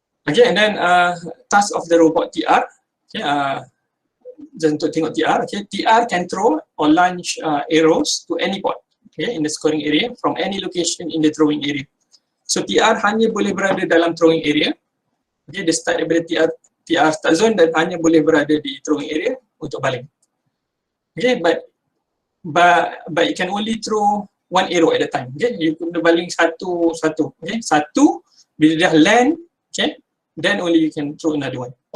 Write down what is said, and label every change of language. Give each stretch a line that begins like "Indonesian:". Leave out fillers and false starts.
English: And then task of the robot TR.
Malay: Untuk tengok TR.
English: TR can throw or launch arrows to any point in the scoring area from any location in the throwing area.
Malay: So TR hanya boleh berada dalam throwing area. Dia start daripada TR start zone dan hanya boleh berada di throwing area untuk baling.
English: But you can only throw 1 arrow at a time. You
Malay: kena baling satu. Satu, bila dah
English: land, then only you can throw another one.